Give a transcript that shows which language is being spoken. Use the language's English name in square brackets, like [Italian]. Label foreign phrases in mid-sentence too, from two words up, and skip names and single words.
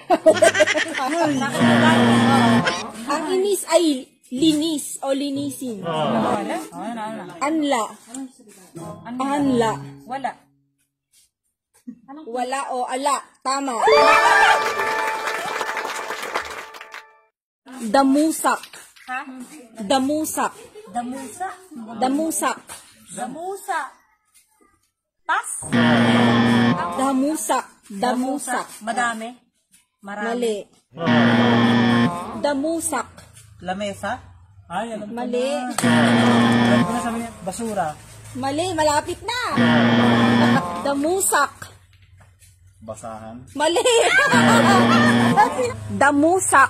[Filipino] Ang inis ay linis o linisin. Anla. Anla. Wala. Wala o ala. Tama. Damusak. Ha? Damusak. Damusa. Damusak. Damusa. Tas? Damusak. Damusak. Madami. Marami. Mali. Damusak. Lamesa? Ay, alam ko Mali. na. Alam ko na, sabi niya, basura. Mali. Malapit na. Damusak. Basahan. Mali. Damusak.